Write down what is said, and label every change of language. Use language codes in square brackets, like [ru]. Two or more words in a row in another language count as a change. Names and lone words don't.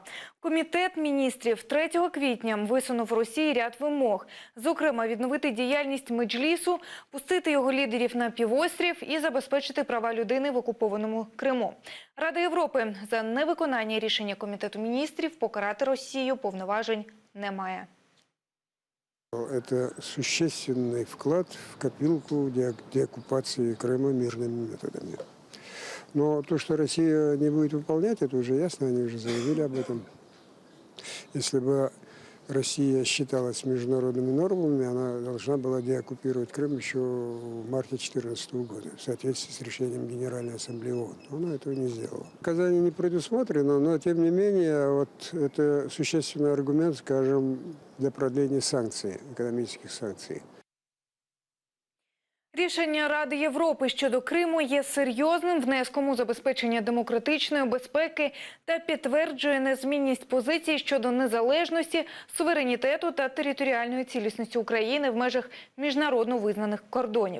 [uk] Комітет міністрів 3 квітня висунув Росії ряд вимог. Зокрема, відновити діяльність Меджлісу, пустити його лідерів на півострів і забезпечити права людини в окупованому Криму. Рада Європи за невиконання рішення Комітету міністрів покарати Росію повноважень не має. [ru] Это существенный вклад в копилку деоккупации Крыма мирными методами. Но то, что Россия не будет выполнять, это уже ясно, они уже заявили об этом. Если бы Россия считалась международными нормами, она должна была деоккупировать Крым еще в марте 2014 года, в соответствии с решением Генеральной Ассамблеи ООН. Она этого не сделала. Наказание не предусмотрено, но тем не менее вот это существенный аргумент, скажем, для продления санкций, экономических санкций. [uk] Рішення Ради Європи щодо Криму є серйозним внеском у забезпечення демократичної безпеки та підтверджує незмінність позицій щодо незалежності, суверенітету та територіальної цілісності України в межах міжнародно визнаних кордонів.